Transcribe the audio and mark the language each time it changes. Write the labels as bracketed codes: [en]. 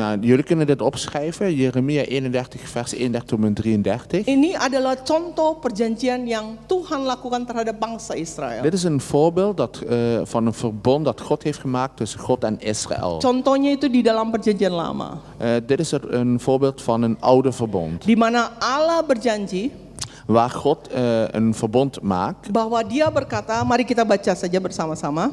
[nl] Nou, jullie kunnen dit opschrijven, Jeremia 31 vers 31 tot en met 33. [id] Ini adalah contoh perjanjian yang Tuhan lakukan terhadap bangsa Israel. [nl] Dit is een voorbeeld van een verbond dat God heeft gemaakt tussen God en Israël. [id] Contohnya itu di dalam perjanjian lama. [nl] Dit is een voorbeeld van een oude verbond. [id] Di mana Allah berjanji [nl] Waar God een verbond maakt. [id] bahwa Dia berkata, mari kita baca saja bersama-sama